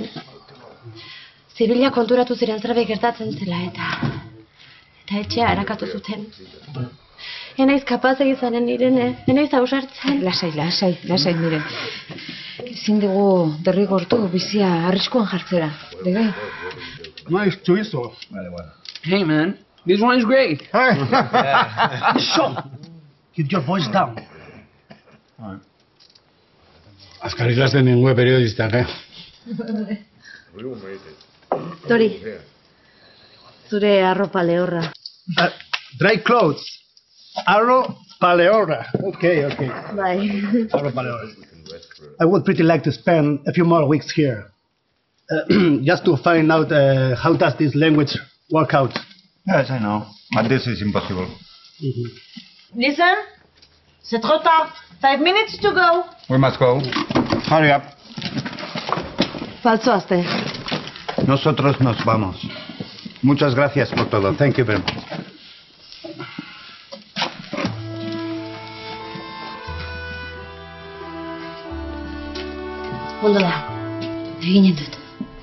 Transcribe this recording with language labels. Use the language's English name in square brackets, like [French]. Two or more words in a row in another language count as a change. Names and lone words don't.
[Basque] Zibilak konturatu ziren zerbait gertatzen zela eta etxea erakatu zuten. Enaiz kapaz egizanen Irene, enaiz ausartzen. Lasai, miren. Ezin dugu derrigortu bizia arriskuan jartzera. Bege? [English] Nice chorizo. Hey man, this one is great. Shh! Keep your voice down. [Basque] Azkar ikasten ningue periodistak, Tori, zure arropa lehorra. [English] Dry clothes. [Basque] Arropa lehorra. Okay. Bai. Arropa lehorra. [English] I would pretty like to spend a few more weeks here. Just to find out how does this language work out. Yes, I know. But this is impossible. Listen, [French] c'est trop tard. [English] 5 minutes to go. We must go. Hurry up. [Basque] Faltzoazte. [Spanish] Nosotros nos vamos. Muchas gracias por todo. [English] Thank you very much. [Basque] Ondo da, eginen dut.